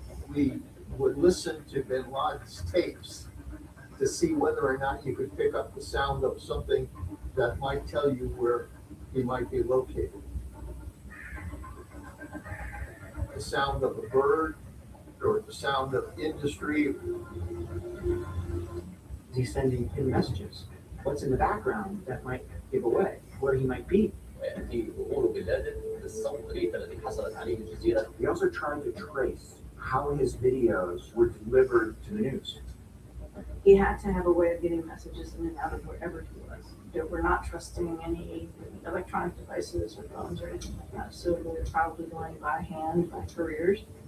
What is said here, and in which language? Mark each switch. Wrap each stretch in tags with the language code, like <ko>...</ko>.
<en>We would listen to bin Laden's tapes to see whether or not you could pick up the sound of something that might tell you where he might be located. The sound of a bird or the sound of industry. Is he sending hidden messages? What's in the background that might give away where he might be?</en> <ar>ويأتي ظهور بن لادن بالطريقة التي حصلت عليه الجزيرة.</ar> <en>We also tried to trace how his videos were delivered to the news. He had to have a way of getting messages in and out of wherever he was. We're not trusting any electronic devices or phones or anything like that, so they're probably going by hand, by couriers.</en>